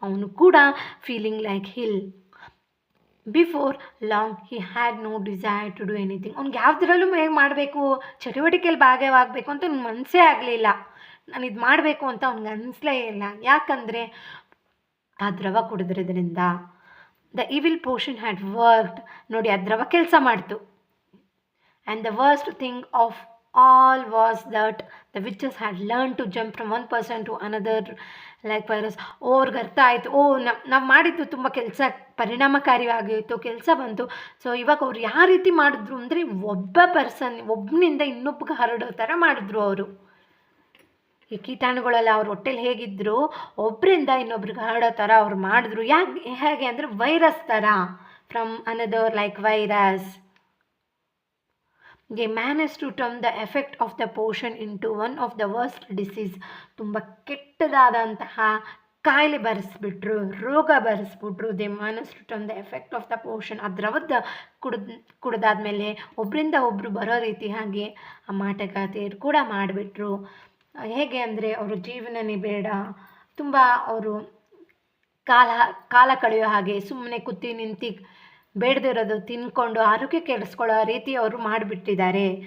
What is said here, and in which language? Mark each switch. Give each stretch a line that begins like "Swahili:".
Kannada: ಅವನು ಕೂಡ
English: Feeling like hell. Before long he had no desire to do anything.
Kannada: ಅವ್ನಿಗೆ ಯಾವುದ್ರಲ್ಲೂ ಮಾಡಬೇಕು, ಚಟುವಟಿಕೆಯಲ್ಲಿ ಭಾಗವಾಗಬೇಕು ಅಂತ ಅವ್ನಿಗೆ ಮನಸ್ಸೇ ಆಗಲಿಲ್ಲ. ನಾನು ಇದು ಮಾಡಬೇಕು ಅಂತ ಅವ್ನಿಗೆ ಅನಿಸ್ಲೇ ಇಲ್ಲ. ಯಾಕಂದರೆ ಆ ದ್ರವ ಕುಡಿದ್ರಿಂದ
English: The evil potion had worked.
Kannada: ನೋಡಿ, ಆ ದ್ರವ ಕೆಲಸ ಮಾಡ್ತು.
English: And the worst thing of all was that the witches had learned to jump from one person to another like virus.
Kannada: ಅವ್ರಿಗೆ ಅರ್ಥ ಆಯಿತು, ನಾವು ಮಾಡಿದ್ದು ತುಂಬ ಕೆಲಸ ಪರಿಣಾಮಕಾರಿಯಾಗಿತ್ತು, ಕೆಲಸ ಬಂತು. ಸೊ ಇವಾಗ ಅವ್ರು ಯಾವ ರೀತಿ ಮಾಡಿದ್ರು ಅಂದರೆ ಒಬ್ಬನಿಂದ ಇನ್ನೊಬ್ಬಗೆ ಹರಡೋ ಥರ ಮಾಡಿದ್ರು ಅವರು. ಈ ಕೀಟಾಣುಗಳೆಲ್ಲ ಅವ್ರ ಹೊಟ್ಟೆಲಿ ಹೇಗಿದ್ದರು, ಒಬ್ಬರಿಂದ ಇನ್ನೊಬ್ರಿಗೆ ಹರಡೋ ಥರ ಅವ್ರು ಮಾಡಿದ್ರು. ಹೇಗೆ ಅಂದರೆ ವೈರಸ್ ಥರ,
English: From another like virus. They managed to turn the effect of the potion into one of the worst disease.
Kannada: ತುಂಬ ಕೆಟ್ಟದಾದಂತಹ ಕಾಯಿಲೆ ಬರೆಸ್ಬಿಟ್ರು, ರೋಗ ಬರೆಸ್ಬಿಟ್ರು.
English: They managed to turn the effect of the potion.
Kannada: ಆ ದ್ರವದ ಕುಡಿದಾದ್ಮೇಲೆ ಒಬ್ಬರಿಂದ ಒಬ್ಬರು ಬರೋ ರೀತಿ ಹಾಗೆ ಆ ಮಾಟಗಾತಿಯರು ಕೂಡ ಮಾಡಿಬಿಟ್ರು. ಹೇಗೆ ಅಂದರೆ ಅವರು ಜೀವನನೇ ಬೇಡ, ತುಂಬ ಅವರು ಕಾಲ ಕಳೆಯೋ ಹಾಗೆ, ಸುಮ್ಮನೆ ಕೂತಿ ನಿಂತು ಬೇಡದಿರೋದು ತಿನ್ಕೊಂಡು ಆರೋಗ್ಯ ಕೆಡಿಸ್ಕೊಳ್ಳೋ ರೀತಿ ಅವರು ಮಾಡಿಬಿಟ್ಟಿದ್ದಾರೆ.